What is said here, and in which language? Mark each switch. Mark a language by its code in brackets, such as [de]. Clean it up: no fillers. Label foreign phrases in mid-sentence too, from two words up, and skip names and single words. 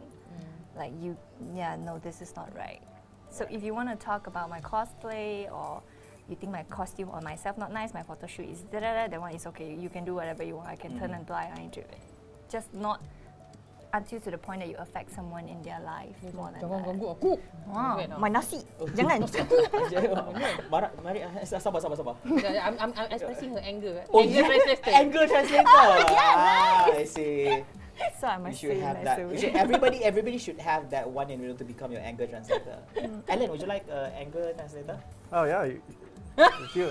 [en] Like no, this is not right. So if you want to talk about my cosplay, or you think my costume or myself not nice, my photo shoot is that one is okay. You can do whatever you want. I can turn a blind eye to it. Just not until to the point that you affect someone in their life more than [ms] Jangan [en] that. [ms] ganggu aku. Wah, my nasi. Jangan. Mari, sabar. [en] I'm expressing her anger. Oh, Anger translator. Anger translator. I see. So I You must should say have nice that. away. Everybody should have that one in order to become your anger translator. Alan, would you like anger translator? Oh yeah, it's you.